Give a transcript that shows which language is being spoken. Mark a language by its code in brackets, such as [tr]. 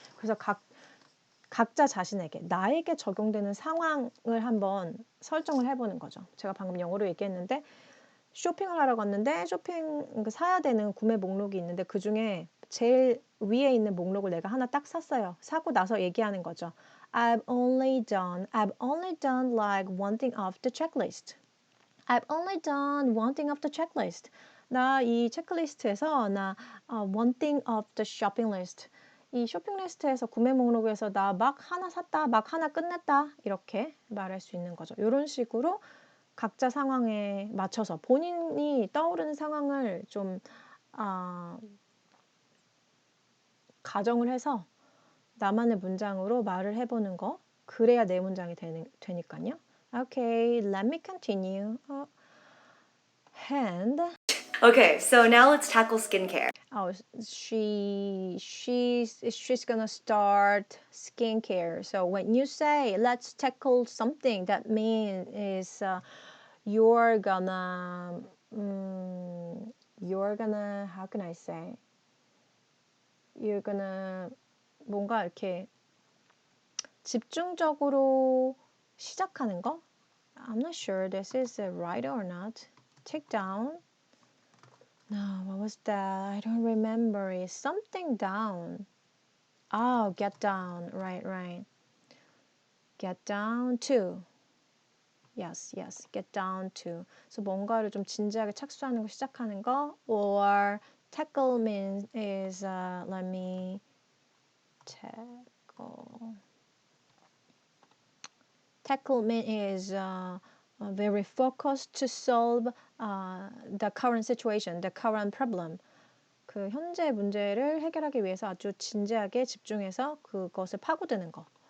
[ko] 그래서 각자 자신에게 나에게 적용되는 상황을 한번 설정을 해보는 거죠. 제가 방금 영어로 얘기했는데 쇼핑을 하러 갔는데 사야 되는 구매 목록이 있는데 그 중에 제일 위에 있는 목록을 내가 하나 딱 샀어요. 사고 나서 얘기하는 거죠. [en] I've only done like one thing off the checklist. I've only done one thing off the checklist. [ko] 나 이 체크리스트에서 [en] one thing off the shopping list. [ko] 이 쇼핑 리스트에서 구매 목록에서 나 막 하나 샀다, 막 하나 끝냈다 이렇게 말할 수 있는 거죠. 이런 식으로 각자 상황에 맞춰서 본인이 떠오르는 상황을 좀 가정을 해서 나만의 문장으로 말을 해보는 거. 그래야 내 문장이 되니까요. [en] Okay, let me continue. And Okay, so now let's tackle skincare. She's gonna start skincare. So when you say let's tackle something, that means is you're gonna how can I say? You're gonna [ko] 뭔가 이렇게 집중적으로 시작하는 거? [en] I'm not sure this is right or not. Take down. No, what was that? I don't remember. It's something down. Oh, get down. Right. Get down to. Yes. Get down to. [ko] So 뭔가를 좀 진지하게 착수하는 거, 시작하는 거. [en] Or tackle means is let me tackle. Tackle means is very focused to solve the current situation, the current problem. [ko] 그 현재 문제를 해결하기 위해서 아주 진지하게 집중해서 그것을 파고드는 거.